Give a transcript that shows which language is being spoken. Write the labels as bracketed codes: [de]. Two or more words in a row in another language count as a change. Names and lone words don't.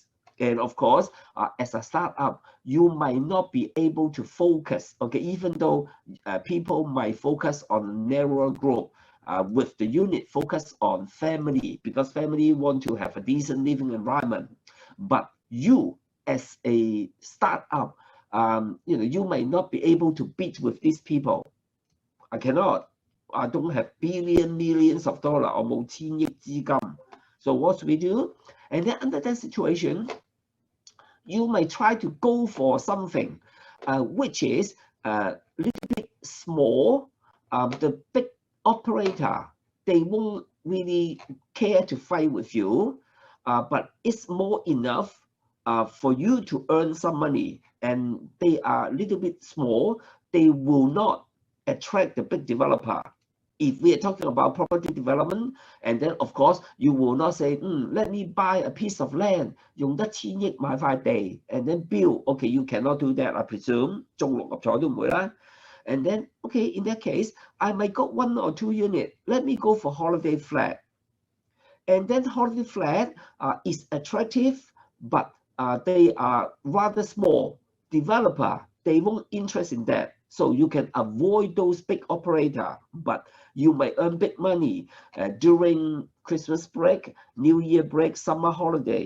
[en] And of course, as a startup, you might not be able to focus, okay, even though people might focus on a narrower group, with the unit focus on family, because family want to have a decent living environment. But you, as a startup, you might not be able to beat with these people. I cannot. I don't have millions of dollars, or [yue] 冇千億資金. [en] So what we do? And then under that situation, you may try to go for something which is a little bit small. The big operator, they won't really care to fight with you, but it's more enough for you to earn some money, and they are a little bit small. They will not attract the big developer. If we are talking about property development, and then of course you will not say, let me buy a piece of land, [yue] 用1000億買塊地 [en] and then build. Okay, you cannot do that, I presume. [yue] 中六合彩都唔會啦. [en] And then, okay, in that case, I might go 1 or 2 unit. Let me go for holiday flat. And then holiday flat is attractive, but they are rather small. Developer, they won't interest in that. So you can avoid those big operator, but you may earn big money during Christmas break, New Year break, summer holiday.